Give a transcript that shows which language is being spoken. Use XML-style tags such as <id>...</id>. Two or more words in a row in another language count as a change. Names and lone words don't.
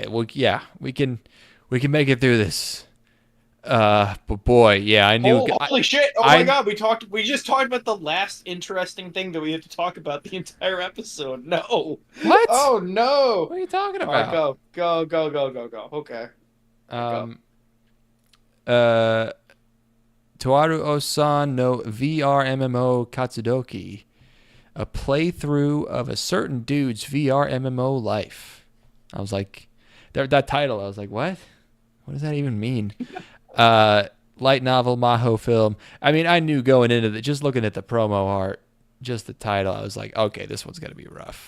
<en>Well, yeah, we can make it through this. But boy, yeah, I knew. Holy shit! Oh my god, we just talked about the last interesting thing that we had to talk about the entire episode. No. What? Oh no. What are you talking about? All right, go. Okay. Toaru Ossan no VRMMO Katsudouki, a playthrough of a certain dude's VRMMO life. I was like, that title. I was like, what? What does that even mean? Light novel, Maho film. I mean, I knew going into just looking at the promo art, just the title, I was like, okay, this one's gonna be rough.</en>